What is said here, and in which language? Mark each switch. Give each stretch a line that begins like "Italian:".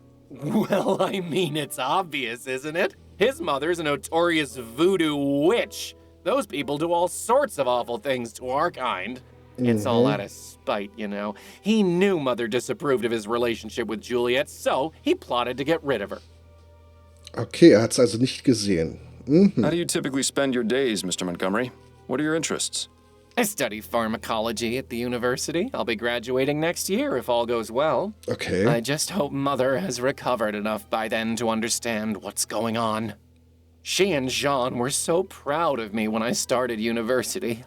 English: Well, I mean, it's obvious, isn't it? His mother's a notorious voodoo witch. Those people do all sorts of awful things to our kind. It's all out of spite, you know. He knew Mother disapproved of his relationship with Juliet, so he plotted to get rid of her.
German: Okay, hat's also nicht gesehen.
English: How do you typically spend your days, Mr. Montgomery? What are your interests? I study pharmacology at the university. I'll be graduating next year if all goes well. Okay. I just hope Mother has recovered enough by then to understand what's going on. She and Jean were so proud of me when I started university.